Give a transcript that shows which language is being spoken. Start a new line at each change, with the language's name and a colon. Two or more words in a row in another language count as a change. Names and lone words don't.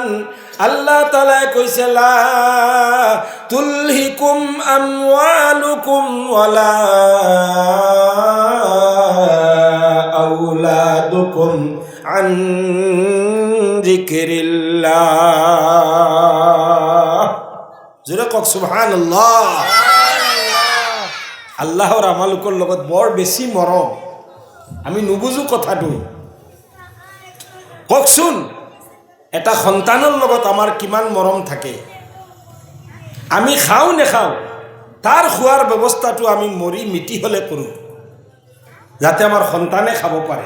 Assamese: আল্লাহ তাআলাই কৈছে
Arabic: لا تلهكم أموالكم ولا أولادكم عن ذكر الله.
Assamese: জোরে কক সুবহানাল্লাহ। আল্লাহর আমালোকৰ লগত বৰ বেছি মৰম। আমি নুবুজো কথাটো। কওকচোন এটা সন্তানৰ লগত আমাৰ কিমান মৰম থাকে। আমি খাওঁ নেখাওঁ তাৰ খোৱাৰ ব্যৱস্থাটো আমি মৰি মিতি হ'লে কৰোঁ, যাতে আমাৰ সন্তানে খাব পাৰে।